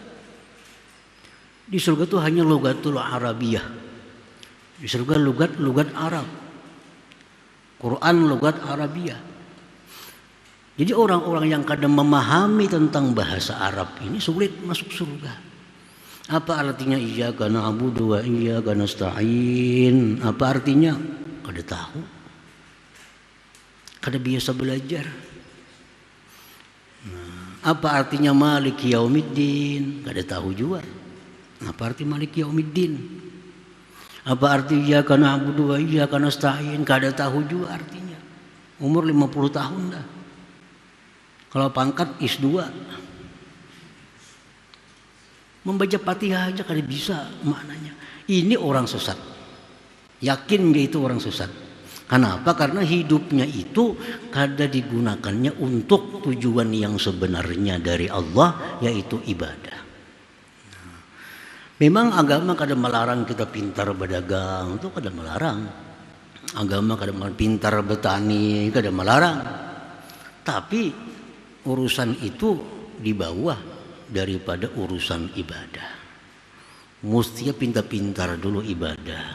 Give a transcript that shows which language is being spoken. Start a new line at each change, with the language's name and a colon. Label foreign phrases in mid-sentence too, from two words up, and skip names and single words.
Banjar: Di surga itu hanya
Arabic: لغة العربية.
Banjar: Di surga
Arabic: لغة عرب.
Banjar: Quran
Arabic: لغة عربية.
Banjar: Jadi orang-orang yang kadang memahami tentang bahasa Arab ini sulit masuk surga. Apa artinya
Arabic: إياك نعبد وإياك نستعين?
Banjar: Apa artinya? Kada tahu. Kada biasa belajar. Nah, apa artinya
Arabic: مالك يوم الدين?
Banjar: Kada tahu juga. Apa arti
Arabic: مالك يوم الدين?
Banjar: Apa arti
Arabic: إياك نعبد وإياك نستعين?
Banjar: Kada tahu juga artinya. Umur 50 tahun dah. Kalau pangkat IS2, membaca Fatihah aja kada bisa maknanya. Ini orang sesat. Yakin dia itu orang sesat. Kenapa? Karena hidupnya itu kada digunakannya untuk tujuan yang sebenarnya dari Allah, yaitu ibadah. Memang agama kada melarang kita pintar berdagang, itu kada melarang. Agama kada melarang pintar bertani, kada melarang. Tapi urusan itu di bawah daripada urusan ibadah. Mestinya pintar-pintar dulu ibadah.